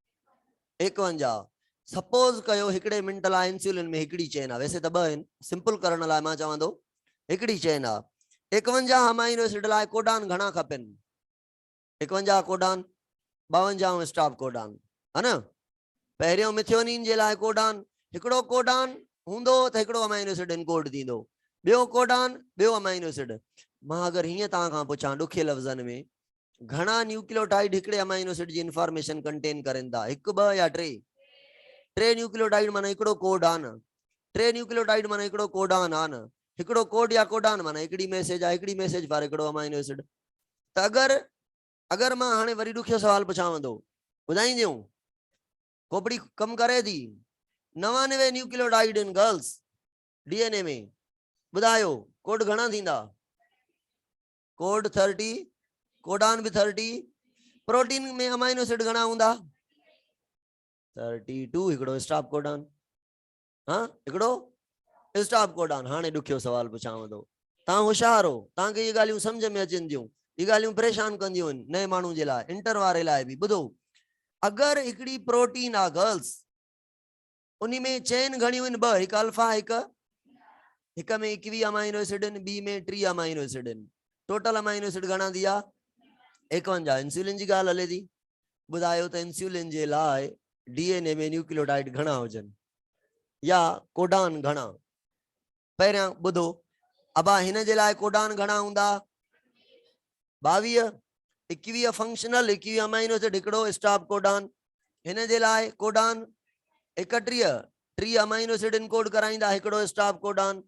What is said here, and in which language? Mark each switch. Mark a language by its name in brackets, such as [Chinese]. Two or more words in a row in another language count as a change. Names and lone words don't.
[Sindhi] 51 सपोज कयो हिकिड़े मिंट लाइ इंसुलिन में हिकिड़ी चेन आहे वैसे त 2 आहिनि सिंपल करण लाइ मां चवां थो हिकिड़ी चेन आहे 51 [English] amino acid [Sindhi] लाइ कोडान घणा खपनि 51 कोडान 52 [English] stop codon [Sindhi] है न पहिरियों मिथियोनिन जे लाइ कोडान हिकिड़ो कोडान हूंदो त हिकिड़ो [English] amino acid encode [Sindhi] थींदो, ॿियो कोडान ॿियो [English] amino acid. [Sindhi] मां अगरि हीअं तव्हां खां पुछां ॾुखे लफ़्ज़नि में घणा न्यूक्लियोटाइड हिकिड़े [English] amino acid [Sindhi] जी [English] information contain [Sindhi] करनि था, हिकु ॿ या टे? टे न्यूक्लियोटाइड माना हिकिड़ो कोड आहे न, टे न्यूक्लियोटाइड माना हिकिड़ो कोडान आहे न, हिकिड़ो कोड या कोडान माना हिकिड़ी मैसेज आहे, हिकिड़ी मैसेज वारो हिकिड़ो [English] amino acid. [Sindhi] त अगरि मां हाणे वरी ॾुखियो सवाल पुछांव थो, ॿुधाईंदियूं खोपड़ी कमु करे थी? 99 [English] nucleotide in girls DNA [Sindhi] में, ॿुधायो कोड घणा थींदा? कोड 30, कोडान बि 30। प्रोटीन में [English] amino acid [Sindhi] घणा हूंदा? 32, हिकिड़ो [English] stop codon. [Sindhi] हाँ, हिकिड़ो [English] stop codon. [Sindhi] हाणे ॾुखियो सवाल पुछांव थो, तव्हां होशियार हो, तव्हांखे इहे ॻाल्हियूं सम्झ में अचनि थियूं, इहे ॻाल्हियूं परेशान कंदियूं आहिनि नए माण्हू जे लाइ, इंटर वारे लाइ बि। ॿुधो, अगरि हिकिड़ी प्रोटीन आहे गर्ल्स, उन में चेन घणियूं आहिनि? ॿ, हिकु अल्फा हिक में 21 [English] amino acid [Sindhi] आहिनि, ॿी में 3 [English] amino acid [Sindhi] आहिनि। [English] total amino acid [Sindhi] घणा थी विया? 51। इंसुलिन जी ॻाल्हि हले थी, ॿुधायो त इंसुलिन जे लाइ डीएनए में न्यूक्लियोटाइड घणा हुजनि या कोडान घणा? पहिरियां ॿुधो, अबा हिन जे लाइ कोडान घणा हूंदा? 22। 21 फंक्शनल, 21 [English] amino acid, [Sindhi] हिकिड़ो [English] stop codon. [Sindhi] हिन जे लाइ कोडान 31, 3 [English] amino acid encode [Sindhi] कराईंदा, हिकिड़ो [English] stop codon.